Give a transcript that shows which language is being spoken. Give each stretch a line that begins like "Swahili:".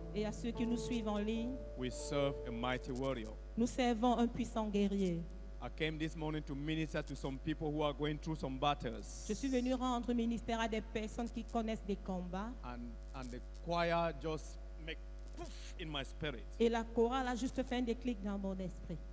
French: et à ceux qui nous suivent en ligne,
English: We serve a mighty warrior.
French: nous servons un puissant guerrier.
English: I came this morning to minister to some people who are going through some battles.
French: Je suis venu rendre ministère à des personnes qui connaissent des combats
English: And the choir just make poof in my spirit.
French: et la chorale a juste fait un déclic dans mon esprit.